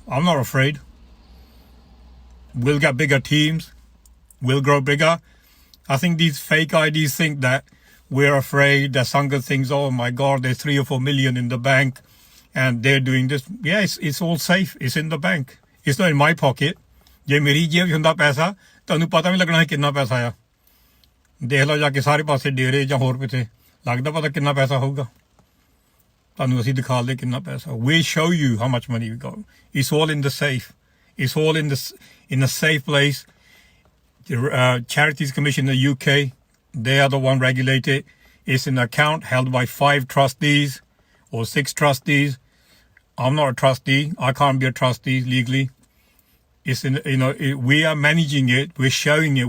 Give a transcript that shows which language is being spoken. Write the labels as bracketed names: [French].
[English] I'm not afraid. We'll get bigger teams. We'll grow bigger. I think these fake IDs think that we're afraid, that Sangat thinks, oh my God, there's 3 or 4 million in the bank and they're doing this. Yeah, it's all safe. It's in the bank. It's not in my pocket. [Punjabi] ਜੇ ਮੇਰੀ ਜੇਬ 'ਚ ਹੁੰਦਾ ਪੈਸਾ ਤੁਹਾਨੂੰ ਪਤਾ ਵੀ ਲੱਗਣਾ ਹੈ ਕਿੰਨਾ ਪੈਸਾ ਆ ਦੇਖ ਲਓ ਜਾ ਕੇ ਸਾਰੇ ਪਾਸੇ ਡੇਰੇ ਜਾਂ ਹੋਰ ਕਿਤੇ ਲੱਗਦਾ ਪਤਾ ਕਿੰਨਾ ਪੈਸਾ ਹੋਊਗਾ ਤੁਹਾਨੂੰ ਅਸੀਂ ਦਿਖਾ ਦੇ ਕਿੰਨਾ ਪੈਸਾ [English] we show you how much money we got. It's all in the safe. It's all in a safe place. The Charities Commission in the UK, they are the one regulated. It's an account held by 5 trustees or 6 trustees. I'm not a trustee. I can't be a trustee legally. It's we are managing it. We're showing it.